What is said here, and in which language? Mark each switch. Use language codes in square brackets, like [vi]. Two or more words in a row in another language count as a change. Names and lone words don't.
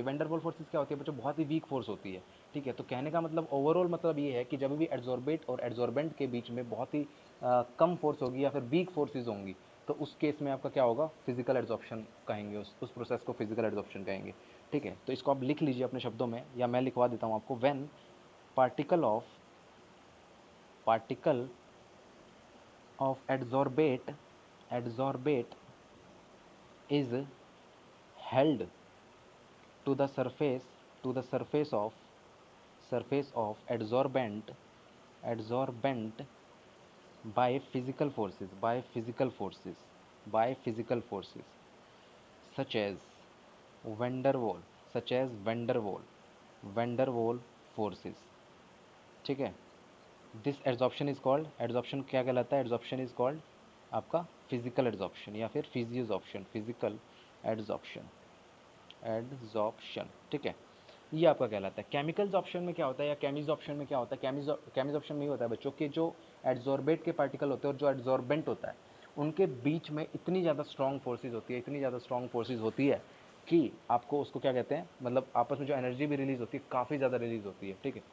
[en] Vanderwaal forces [hi] क्या होती है बच्चों, बहुत ही [en] weak force [hi] होती है। ठीक है, तो कहने का मतलब ओवरऑल मतलब ये है कि जब भी एड्जॉर्बेट और एड्जॉर्बेंट के बीच में बहुत ही कम फोर्स होगी या फिर [en] weak forces [hi] होंगी, तो उस केस में आपका क्या होगा, [en] physical adsorption [hi] कहेंगे, उस प्रोसेस को [en] physical adsorption [hi] कहेंगे। ठीक है, तो इसको आप लिख लीजिए अपने शब्दों में, या मैं लिखवा देता हूँ आपको। [en] when particle of adsorbate is held to the surface of adsorbent by physical forces such as van der Waal van der Waal forces। [hi] ठीक है, [en] this adsorption is called, adsorption [hi] क्या कहलाता है, [en] adsorption is called आपका physical adsorption [hi] या फिर [en] physisorption, physical adsorption, adsorption. [hi] ठीक है, ये आपका कहलाता है। [en] chemical option [hi] में क्या होता है या [en] chemis option [hi] में क्या होता है, [en] chemis option [hi] में ये होता है बच्चों के जो एड्जॉर्बेट के पार्टिकल होते हैं और जो एड्जॉर्बेंट होता है, उनके बीच में इतनी ज़्यादा [en] strong forces [hi] होती है, इतनी ज़्यादा [en] strong forces [hi] होती है कि आपको उसको क्या कहते हैं, मतलब आपस में जो एनर्जी भी रिलीज़ होती है काफ़ी ज़्यादा रिलीज़ होती है, ठीक है।